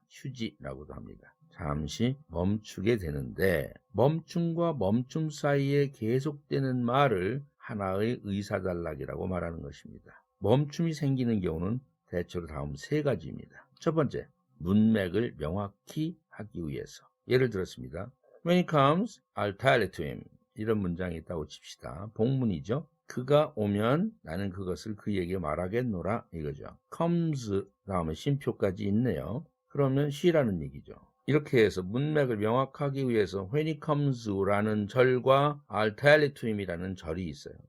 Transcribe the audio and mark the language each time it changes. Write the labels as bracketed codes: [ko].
[ko] 휴지라고도 합니다. 잠시 멈추게 되는데 멈춤과 멈춤 사이에 계속되는 말을 하나의 의사단락이라고 말하는 것입니다. 멈춤이 생기는 경우는 대체로 다음 3가지입니다. 첫 번째, 문맥을 명확히 하기 위해서. 예를 들었습니다. [en] When he comes, I'll tell it to him. [ko] 이런 문장이 있다고 칩시다. 복문이죠. 그가 오면 나는 그것을 그에게 말하겠노라 이거죠. comes 다음에 쉼표까지 있네요. 그러면 she라는 얘기죠. 이렇게 해서 문맥을 명확하기 위해서 [en] when he comes [ko] 라는 절과 [en] I'll tell it to him [ko] 이라는 절이 있어요.